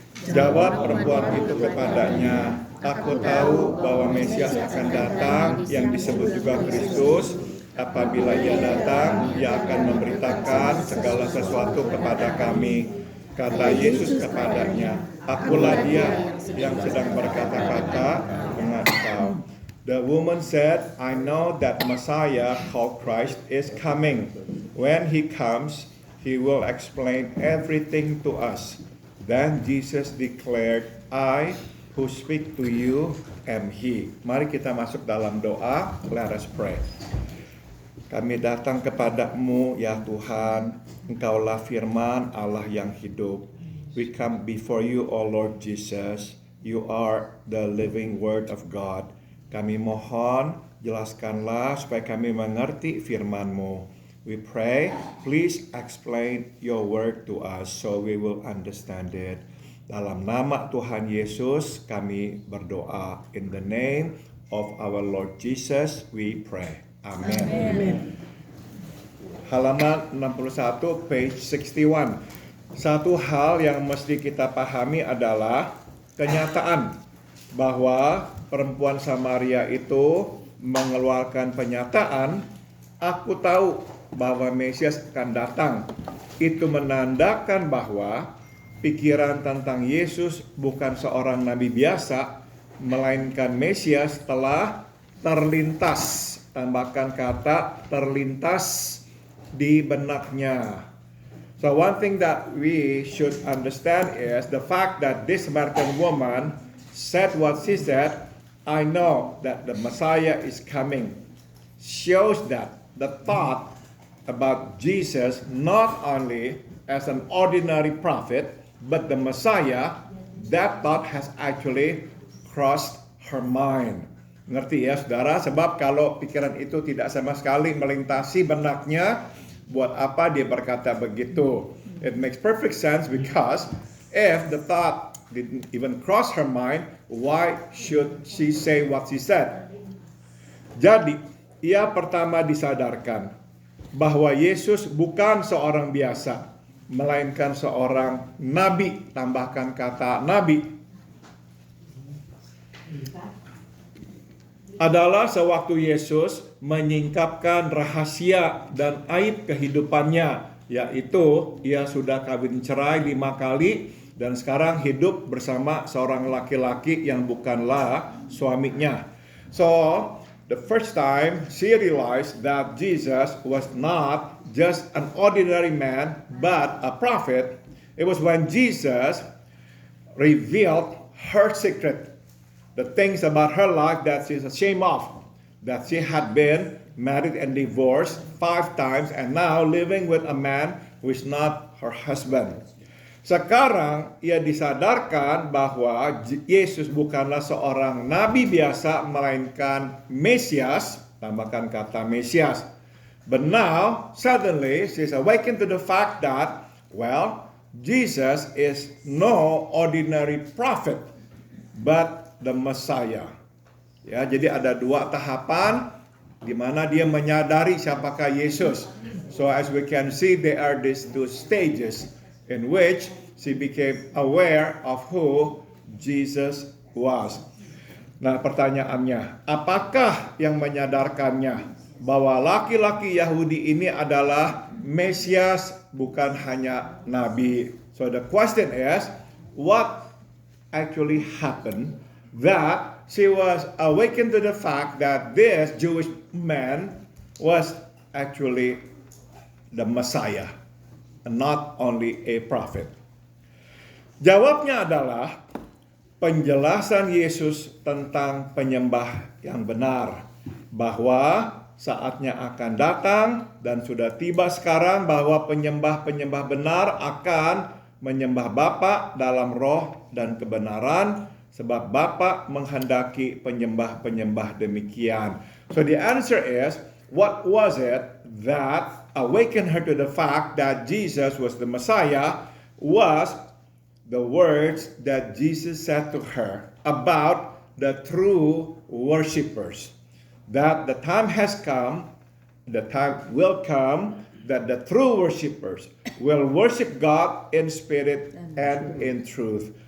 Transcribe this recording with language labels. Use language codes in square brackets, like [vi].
[id] Jawab perempuan itu kepadanya, "Aku tahu bahwa Mesias akan datang, yang disebut juga Kristus. Apabila ia datang, ia akan memberitakan segala sesuatu kepada kami." Kata Yesus kepadanya, "Akulah dia yang sedang berkata-kata dengan engkau." [en] The woman said, "I know that Messiah called Christ is coming. When he comes, he will explain everything to us." Then Jesus declared, "I who speak to you am he." [id] Mari kita masuk dalam doa. [en] Let us pray. [id] Kami datang kepadamu ya Tuhan, Engkaulah firman Allah yang hidup. [en] We come before you, O Lord Jesus. You are the living word of God. [id] Kami mohon, jelaskanlah supaya kami mengerti firman-Mu. [en] We pray, please explain your word to us so we will understand it. [id] Dalam nama Tuhan Yesus kami berdoa. [en] In the name of our Lord Jesus we pray. Amen. Amen. [id] Halaman 61, [en] page 61. [id] Satu hal yang mesti kita pahami adalah kenyataan bahwa perempuan Samaria itu mengeluarkan pernyataan, "Aku tahu bahwa Mesias akan datang." Itu menandakan bahwa pikiran tentang Yesus bukan seorang nabi biasa, melainkan Mesias telah terlintas. Tambahkan kata terlintas di benaknya. [en] So one thing that we should understand is the fact that this Samaritan woman said what she said, "I know that the Messiah is coming," shows that the thought about Jesus not only as an ordinary prophet, but the Messiah, that thought has actually crossed her mind. [id] Ngerti ya saudara? Sebab kalau pikiran itu tidak sama sekali melintasi benaknya, buat apa dia berkata begitu? [en] It makes perfect sense because if the thought didn't even cross her mind, why should she say what she said? [id] Jadi, ia pertama disadarkan bahwa Yesus bukan seorang biasa, melainkan seorang nabi. Tambahkan kata nabi. Adalah sewaktu Yesus menyingkapkan rahasia dan aib kehidupannya, yaitu ia sudah kawin cerai 5 kali dan sekarang hidup bersama seorang laki-laki yang bukanlah suaminya. [en] So, the first time she realized that Jesus was not just an ordinary man, but a prophet, it was when Jesus revealed her secret. The things about her life that she's ashamed of, that she had been married and divorced 5 times and now living with a man who is not her husband. [id] Sekarang ia disadarkan bahwa Yesus bukanlah seorang nabi biasa, melainkan Mesias. Tambahkan kata Mesias. [en] But now, suddenly, she's awakened to the fact that, well, Jesus is no ordinary prophet, but the Messiah. [id] Ya, jadi ada 2 tahapan di mana dia menyadari siapakah Yesus. [en] So as we can see, there are these 2 stages in which she became aware of who Jesus was. [id] Nah, pertanyaannya, apakah yang menyadarkannya bahwa laki-laki Yahudi ini adalah Mesias, bukan hanya nabi? [en] So the question is, what actually happened that she was awakened to the fact that this Jewish man was actually the Messiah and not only a prophet? [id] Jawabnya adalah penjelasan Yesus tentang penyembah yang benar, bahwa saatnya akan datang dan sudah tiba sekarang bahwa penyembah-penyembah benar akan menyembah Bapa dalam roh dan kebenaran, sebab Bapa menghendaki penyembah-penyembah demikian. [en] So the answer is, what was it that awakened her to the fact that Jesus was the Messiah? Was the words that Jesus said to her about the true worshipers. That the time has come, the time will come, that the true worshipers will worship God in spirit and in truth.